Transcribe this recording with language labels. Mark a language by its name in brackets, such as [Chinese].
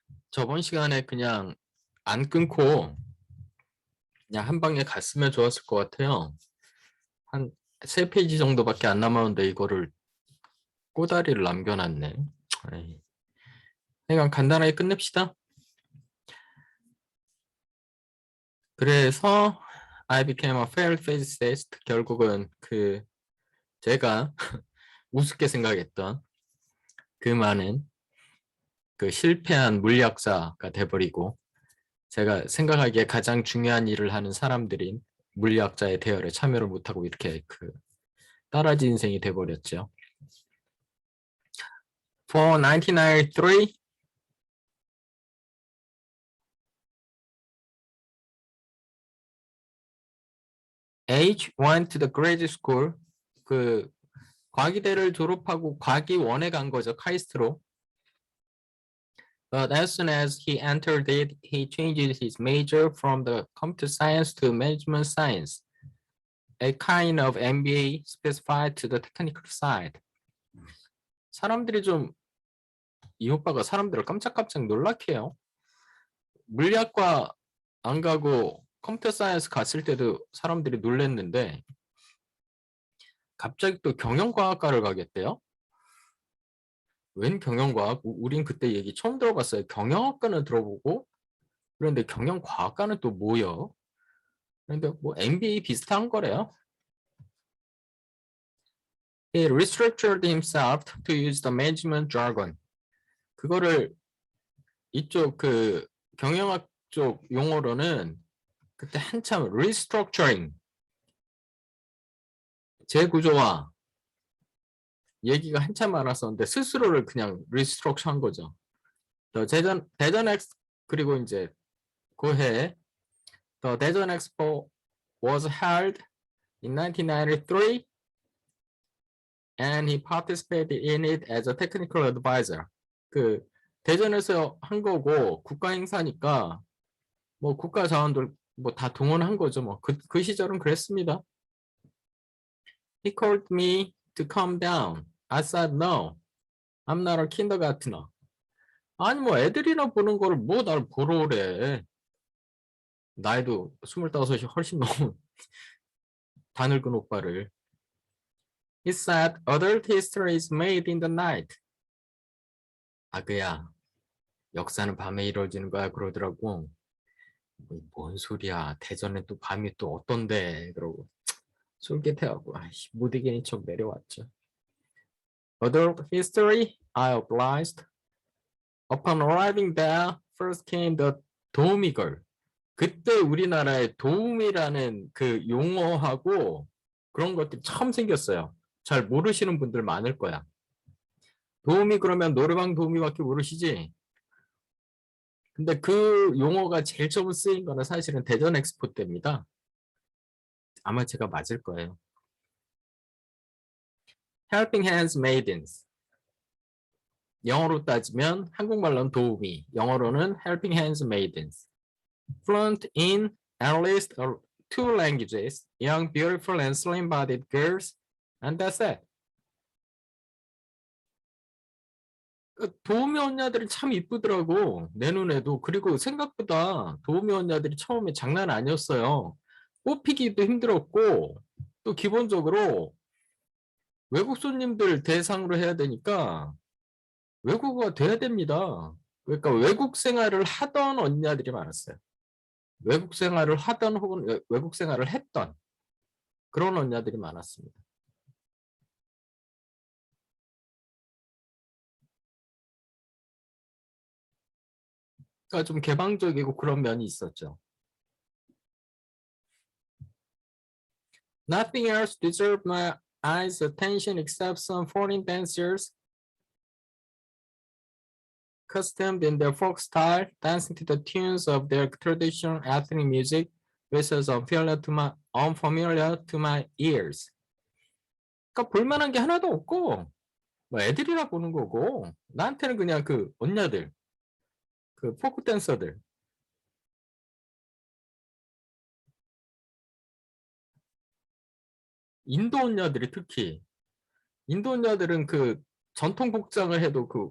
[Korean] 저번 시간에 그냥 안 끊고 그냥 한 방에 갔으면 좋았을 것 같아요. 한 3페이지 정도밖에 안 남았는데 이거를 꼬다리를 남겨놨네. 에이. 그냥 간단하게 끝냅시다. 그래서 [English] I became a failed physicist. [Korean] 결국은 제가 우습게 생각했던 그 많은 실패한 물리학자가 돼버리고 제가 생각하기에 가장 중요한 일을 하는 사람들인 물리학자의 대열에 참여를 못하고 이렇게 따라지 인생이 돼버렸죠. [English] For 1993, H went to the graduate school. [Korean] 과기대를 졸업하고 과기원에 간 거죠. 카이스트로. [English] But as soon as he entered it, he changed his major from the computer science to management science, a kind of MBA specified to the technical side. [Korean] 사람들이 이 오빠가 사람들을 깜짝깜짝 놀라게 해요. 물리학과 안 가고 컴퓨터 사이언스 갔을 때도 사람들이 놀랬는데 갑자기 또 경영과학과를 가겠대요? 웬 경영과학? 우린 그때 얘기 처음 들어봤어요. 경영학과는 들어보고 그런데 경영과학과는 또 뭐요? 그런데 뭐 MBA 비슷한 거래요. [English] He restructured himself to use the management jargon. [Korean] 그거를 이쪽 경영학 쪽 용어로는 그때 한참 restructuring 재구조화 얘기가 한참 많았었는데 스스로를 그냥 리스트럭처 한 거죠. 대전 엑스 그리고 이제 해 [English] The 대전 엑스포 was held in 1993 and he participated in it as a technical advisor. [Korean] 대전에서 한 거고 국가 행사니까 뭐 국가 자원들 뭐 다 동원한 거죠. 뭐 그 시절은 그랬습니다. [English] He called me to calm down. I said no. I'm not a kindergartner. [Korean] 아니 뭐 애들이나 보는 거를 뭐 날 보러 오래. 나이도 25이 훨씬 넘은 다 늙은 오빠를. [English] He said adult history is made in the night. [Korean] 아그야 역사는 밤에 이루어지는 거야 그러더라고. 뭔 소리야 대전에 또 밤이 또 어떤데 그러고 솔깃해하고 못 이기는 척 내려왔죠. [English] Adult history, I obliged. Upon arriving there, first came the 도우미걸. [Korean] 그때 우리나라에 도우미라는 용어하고 그런 것들이 처음 생겼어요. 잘 모르시는 분들 많을 거야. 도우미 그러면 노래방 도우미밖에 모르시지? 근데 그 용어가 제일 처음 쓰인 거는 사실은 대전 엑스포 때입니다. 아마 제가 맞을 거예요. [English] Helping Hands Maidens. [Korean] 영어로 따지면 한국말로는 도우미, 영어로는 Helping Hands Maidens. [English] Fluent in at least 2 languages, young, beautiful, and slim-bodied girls, and that's it. [Korean] 도우미 언니들이 참 이쁘더라고 내 눈에도. 그리고 생각보다 도우미 언니들이 처음에 장난 아니었어요. 뽑히기도 힘들었고 또 기본적으로 외국 손님들 대상으로 해야 되니까 외국어가 돼야 됩니다. 그러니까 외국 생활을 하던 언니들이 많았어요. 외국 생활을 하던 혹은 외국 생활을 했던 그런 언니들이 많았습니다. 그러니까 좀 개방적이고 그런 면이 있었죠. [English] Nothing else deserved my eyes' attention except some foreign dancers costumed in their folk style, dancing to the tunes of their traditional ethnic music, which was unfamiliar to my ears. [Korean] 그러니까 볼만한 게 하나도 없고 뭐 애들이라 보는 거고 나한테는 그냥 언니들, 포크 댄서들. 인도 언니들이 특히 인도 언니들은 전통 복장을 해도